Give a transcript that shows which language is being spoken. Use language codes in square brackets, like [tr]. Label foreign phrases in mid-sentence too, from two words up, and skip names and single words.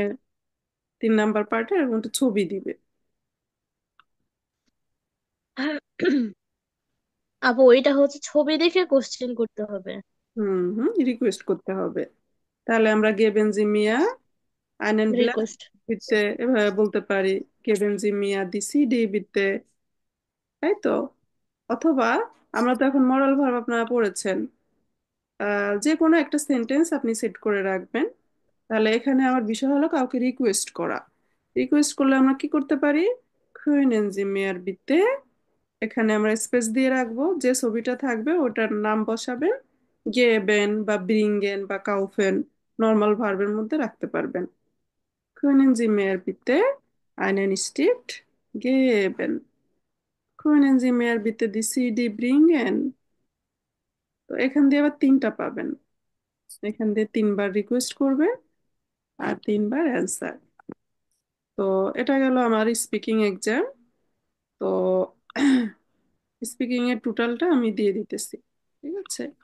[bn] 3 নম্বর পার্টে এরকম একটা ছবি দিবে। আপু এটা হচ্ছে ছবি দেখে কোশ্চেন করতে হবে। হুম, হুম, রিকোয়েস্ট করতে হবে। তাহলে আমরা [de] geben Sie mir einen Blatt [bn] রিকোয়েস্ট। bitte এভাবে বলতে পারি, [de] geben Sie mir die CD bitte, [bn] তাই তো? অথবা আমরা তো এখন [en] moral verb [bn] আপনারা পড়েছেন, যে কোনো একটা সেন্টেন্স আপনি সেট করে রাখবেন। তাহলে এখানে আমার বিষয় হলো কাউকে রিকোয়েস্ট করা। রিকোয়েস্ট করলে আমরা কি করতে পারি? [de] können Sie mir bitte, [bn] এখানে আমরা স্পেস দিয়ে রাখবো, যে ছবিটা থাকবে ওটার নাম বসাবেন, গেবেন বা ব্রিঙ্গেন বা কাউফেন নর্মাল ভার্বের মধ্যে রাখতে পারবেন। [de] können Sie mir bitte einen Stift geben, können Sie mir bitte die CD bringen। [bn] তো এখান দিয়ে আবার তিনটা পাবেন, এখান দিয়ে তিনবার রিকোয়েস্ট করবে আর তিনবার অ্যান্সার। তো এটা গেল আমার স্পিকিং এক্সাম। তো স্পিকিং এর টোটালটা আমি দিয়ে দিতেছি, ঠিক আছে?